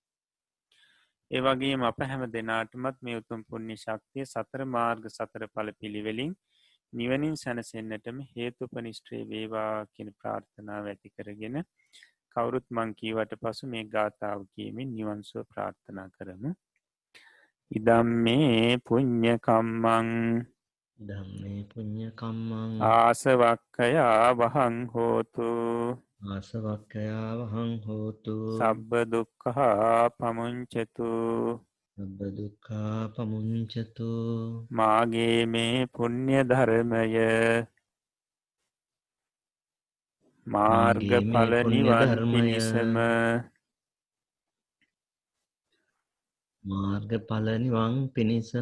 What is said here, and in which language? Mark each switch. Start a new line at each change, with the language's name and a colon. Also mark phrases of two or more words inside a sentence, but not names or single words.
Sinhala: ඒ වගේම අප හැම දෙනාටමත් මේ උතුම් පුණ්‍ය ශක්තිය සතර මාර්ග සතර ඵල පිළිවෙලින් නිවනින් සැනසෙන්නටම හේතුපනිෂ්ඨේ වේවා කියන ප්‍රාර්ථනාව ඇති කරගෙන කවුරුත් මං කීවට පසු මේ ගාථාව කියමින් නිවන් සුව ප්‍රාර්ථනා කරමු.
Pali: ඉදම්මේ පුඤ්ඤ කම්මං ධම්මේ පුඤ්ඤ කම්මං ආසවක්ඛයා වහං හෝතු ආසවක්ඛයා වහං හෝතු සබ්බ දුක්ඛා පමුංචතු සබ්බ දුක්ඛා පමුංචතු
Sinhala: මාගේ මේ පුණ්‍ය ධර්මය මාර්ගඵල නිවන් පිණිසම මාර්ගඵල නිවන් පිණිසම